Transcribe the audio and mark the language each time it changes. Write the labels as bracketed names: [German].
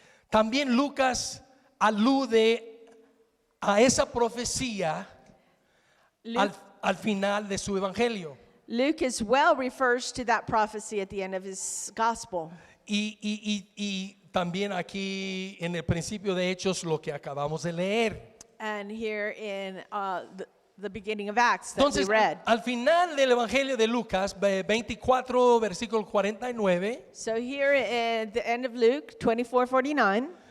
[Spanish] también Lucas alude a esa profecía al final de su evangelio. [English] Luke as well refers to that prophecy at the end of his gospel. [Spanish] Y también aquí en el principio de Hechos lo que acabamos de leer. [English] And here in the beginning of Acts that [Spanish] Entonces, [English] we read. [Spanish] al final del Evangelio de Lucas, 24, versículo 49, [English] So here at the end of Luke 24:49,